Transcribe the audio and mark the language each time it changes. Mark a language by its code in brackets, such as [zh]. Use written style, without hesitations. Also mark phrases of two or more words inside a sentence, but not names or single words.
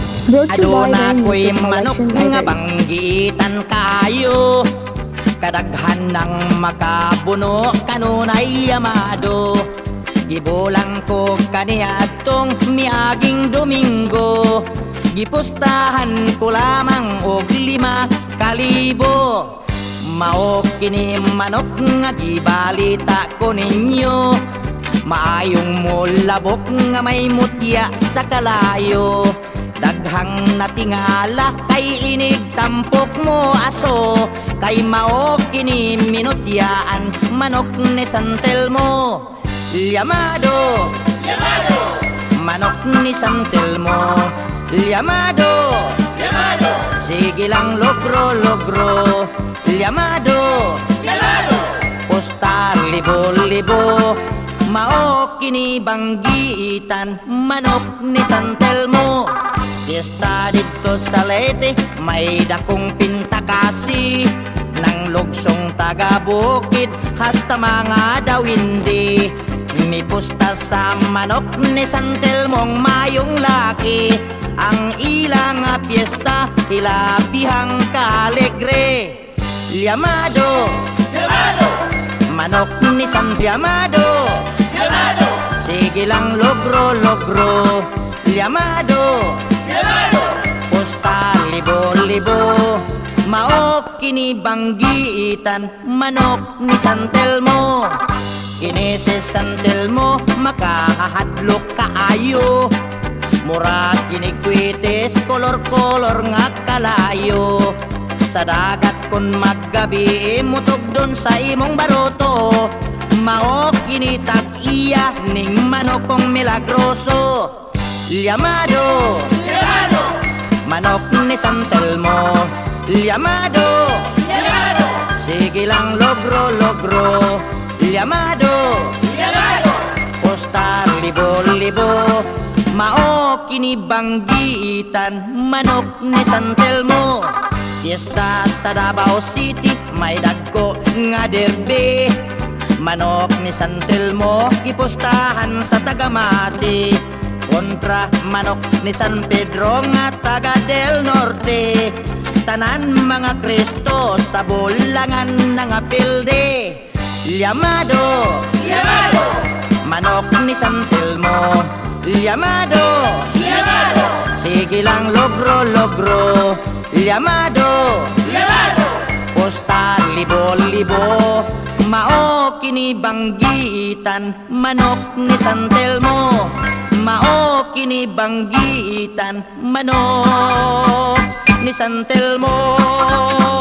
[en] Brought to you by [ceb] Aduna [en] the [ceb] ko'y [en] Music [ceb] manok [en] Collection [ceb] nga [en] Library. [ceb] banggitan kayo, kadaghan ng makabuno kanunay yamado. Gibulang ko kaniadtong miaging Domingo, gipustahan ko lamang og 5,000. Mao kini manok nga gibalita ko ninyo, maayong mulabok nga may mutya sa kalayo. Daghang natingala kay inig tampok mo aso, kay mao kini minutyaan manok ni San Telmo. Llamado, Llamado, manok ni San Telmo. Llamado, llamado, sige lang logro, logro. Llamado, llamado, postal libo-libo, mao kini banggitan manok ni San Telmo. Fiesta dito sa Leyte, may dakong pintakasi, nang lugsong taga-bukid hasta mga dawindi. May pusta sa manok ni San Telmong mayong laki, ang ilang fiesta hilabihang kaalegre. Llamado, llamado, manok ni San Llamado, llamado, sige lang logro, logro. Llamado, llamado, posta libo-libo, mao kini banggitan manok ni San Telmo. Kini si San Telmo makahadlok kaayo, mura kini kwites kolor-kolor nga kalayo. Sa dagat kun maggabi mutog don sa imong baroto, mao kini tag-iya ning manokong milagroso. Llamado, llamado, manok ni San Telmo. Llamado, llamado, sige lang logro, logro. Llamado, llamado, posta libo-libo, mao kini banggitan manok ni San Telmo. Fiesta sa Davao City, may dagko nga derby, manok ni San Telmo ipostahan sa Tagamati, kontra manok ni San Pedro nga taga del Norte. Tanan mga Kristo sa bulangan ng apilde. Llamado, llamado, manok ni San Telmo. Llamado, llamado, sige lang logro, logro. Llamado, llamado, posta libo-libo, mao kini banggitan manok ni San Telmo. Mao kini banggitan manok ni San Telmo.